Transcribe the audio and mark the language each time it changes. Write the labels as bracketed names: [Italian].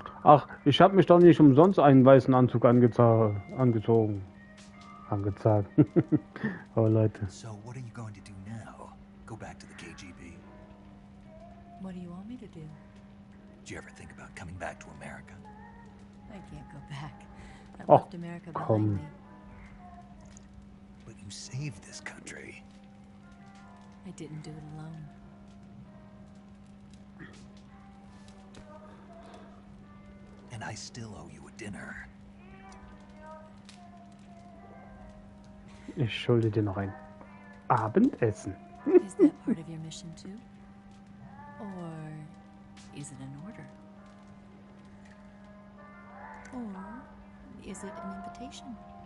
[German] Ach, ich habe mich doch nicht umsonst einen weißen Anzug angezogen. Angezeigt. Oh Leute. [English] So what are you going to do now? Go back to the KGB? What do you want me to do? Did you ever think about coming back to America? I can't go back. I Oh, left America behind me. But you saved this country. I didn't do it alone. And I still owe you a dinner. [German] Ich schulde dir noch ein Abendessen. [English] Is that part of your mission too? Or is it an order? Or is it an invitation?